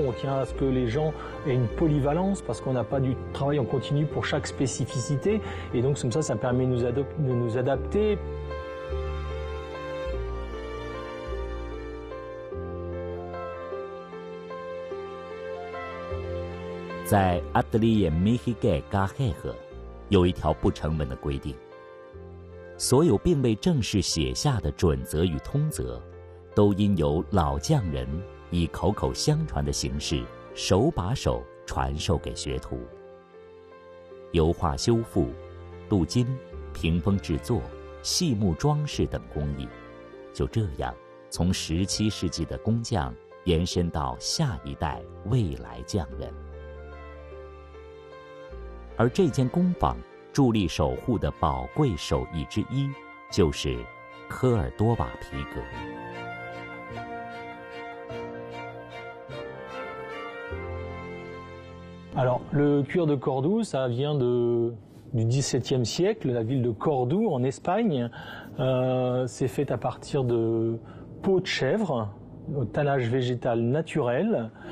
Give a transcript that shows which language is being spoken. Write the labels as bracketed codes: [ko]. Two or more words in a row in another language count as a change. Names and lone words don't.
[fr] On tient à ce que les gens aient une polyvalence parce qu'on n'a pas du travail en continu pour chaque spécificité. Et donc comme ça permet de nous adapter. [zh] Dans Atelier Mexique Garrett 有一条不成文的规定。所有并未正式写下的准则与通则，都应由老匠人以口口相传的形式，手把手传授给学徒。油画修复、镀金、屏风制作、细木装饰等工艺，就这样从17世纪的工匠延伸到下一代未来匠人。而这间工坊助力守护的宝贵手艺之一，就是科尔多瓦皮革。 [fr] Alors, le cuir de Cordoue, ça vient du XVIIe siècle, la ville de Cordoue en Espagne. C'est fait à partir de peau de chèvre, au tannage végétal naturel.